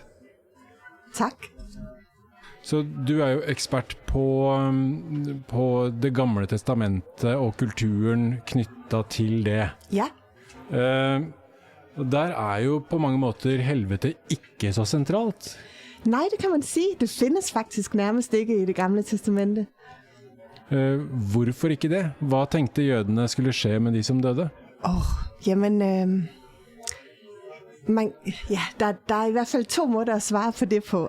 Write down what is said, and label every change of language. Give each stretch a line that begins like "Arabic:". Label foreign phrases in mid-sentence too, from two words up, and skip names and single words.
Norwegian: Tak. Så du er jo ekspert på det gamle testamentet og kulturen knyttet til det. Ja. Og der er jo på mange måter helvete ikke så sentralt.
Danish: Nej, det kan man sige. Det findes faktisk nærmest ikke i det gamle testamente.
Norwegian: Hvorfor ikke det? Hva tenkte jødene skulle skje med de som døde?
Danish: Jamen, der er i hvert fald to måder at svare på det på.